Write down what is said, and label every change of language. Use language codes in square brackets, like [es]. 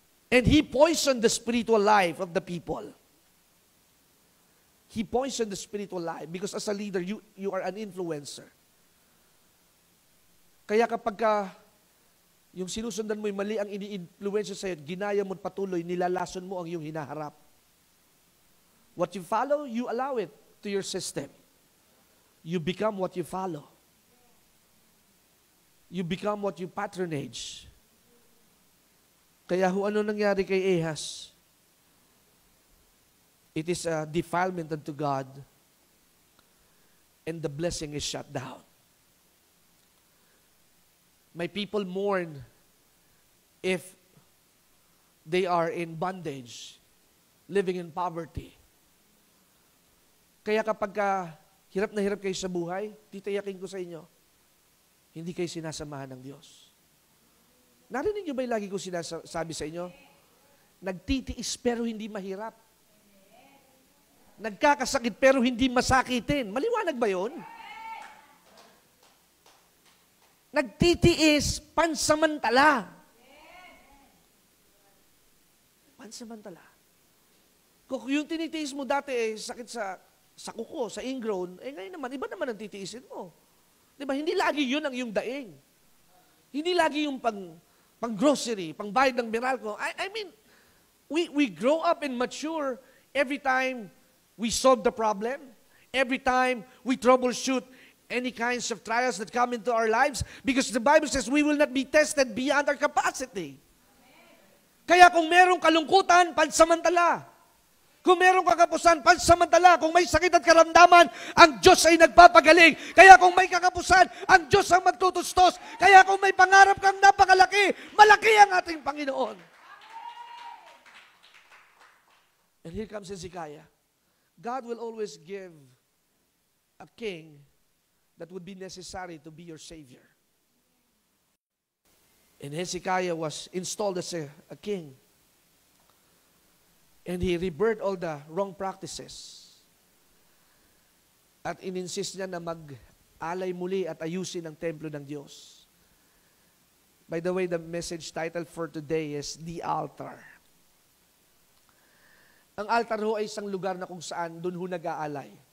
[en] And he poisoned the spiritual life of the people. He poisoned the spiritual life because as a leader, you are an influencer. [tl] Kaya kapag yung sinusundan mo yung mali ang ini-influensya sa'yo, ginaya mo patuloy, nilalason mo ang iyong hinaharap. [en] What you follow, you allow it to your system. You become what you follow. you become what you patronage. [tl] Kaya ano nangyari kay Ahaz? [en] It is a defilement unto God, and the blessing is shut down. My people mourn if they are in bondage, living in poverty. [tl] Kaya kapag hirap na hirap kayo sa buhay, titiyakin ko sa inyo, hindi kayo sinasamahan ng Diyos. Narinig niyo ba yung lagi ko sinasabi sa inyo? Nagtitiis pero hindi mahirap. Nagkakasakit pero hindi masakitin. Maliwanag ba yun? Nagtitiis pansamantala. Pansamantala. Kung yung tinitiis mo dati sakit sa kuko, sa ingrown, ngayon naman, iba naman ang titiisin mo. Diba? Hindi lagi yun ang yung daing. Hindi lagi yung pang-grocery, pang-bayad ng Meralco. [en] I mean, we grow up and mature every time we solve the problem, every time we troubleshoot any kinds of trials that come into our lives, because the Bible says we will not be tested beyond our capacity. [tl] Kaya kung merong kalungkutan, pansamantala. Kung merong kakapusan, pansamantala. Kung may sakit at karamdaman, ang Diyos ay nagpapagaling. Kaya kung may kakapusan, ang Diyos ang magtutustos. Kaya kung may pangarap kang napakalaki, malaki ang ating Panginoon. [en] And here comes Hezekiah. God will always give a king that would be necessary to be your savior. And Hezekiah was installed as a king. And he rebirthed all the wrong practices. [tl] At ininsist niya na mag-alay muli at ayusin ang templo ng Diyos. [en] By the way, the message title for today is The Altar. [tl] Ang altar ho ay isang lugar na kung saan doon ho nag-aalay.